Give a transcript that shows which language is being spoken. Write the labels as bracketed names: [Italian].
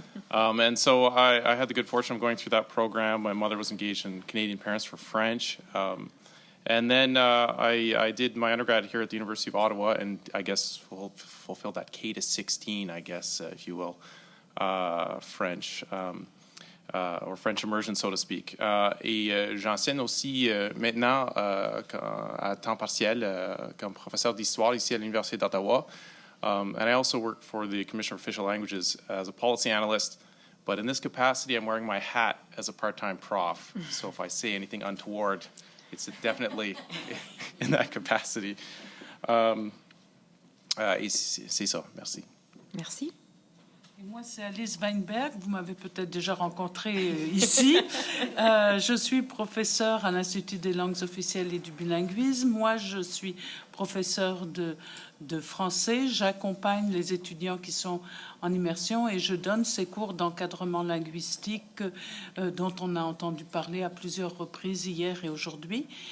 [English] And so I had the good fortune of going through that program. My mother was engaged in Canadian Parents for French. And then I did my undergrad here at the University of Ottawa, and I guess fulfilled that K to 16, I guess, if you will, French, or French immersion, so to speak. [French] Et j'enseigne aussi maintenant à temps partiel comme professeur d'histoire ici à l'Université d'Ottawa. [English] And I also work for the Commission for Official Languages as a policy analyst But in this capacity, I'm wearing my hat as a part-time prof. So if I say anything untoward, it's definitely in that capacity. [French] Et c'est ça. Merci. Merci. Et moi, c'est Alice Weinberg. Vous m'avez peut-être déjà rencontrée ici. Je suis professeure à l'Institut des langues officielles et du bilinguisme. Moi, je suis professeure de français. J'accompagne les étudiants qui sont en immersion et je donne ces cours d'encadrement linguistique dont on a entendu parler à plusieurs reprises hier et aujourd'hui.